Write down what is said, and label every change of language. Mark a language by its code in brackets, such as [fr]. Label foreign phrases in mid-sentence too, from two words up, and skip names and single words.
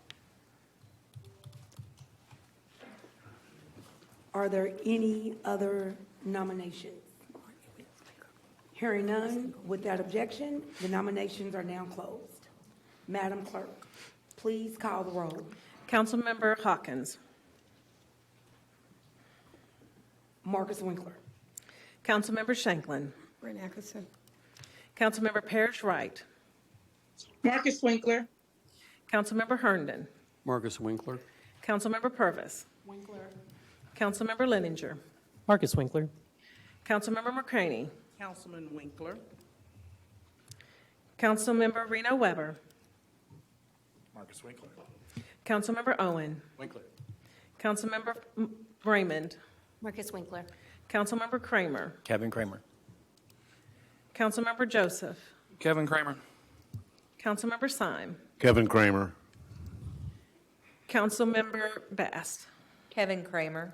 [en] Are there any other nominations? Hearing none, without objection, the nominations are now closed. Madam Clerk, please call the roll. Councilmember Hawkins. Marcus Winkler. Councilmember Shanklin. Brent Ackerson. Councilmember Parrish Wright. Marcus Winkler. Councilmember Herndon. Marcus Winkler. Councilmember Purvis. Winkler. Councilmember Leninger. Marcus Winkler. Councilmember McCraney. Councilman Winkler. Councilmember Reno Weber. Marcus Winkler. Councilmember Owen. Winkler. Councilmember Raymond. Marcus Winkler. Councilmember Kramer. Kevin Kramer. Councilmember Joseph. Kevin Kramer. Councilmember Syme. Kevin Kramer. Councilmember Bast. Kevin Kramer.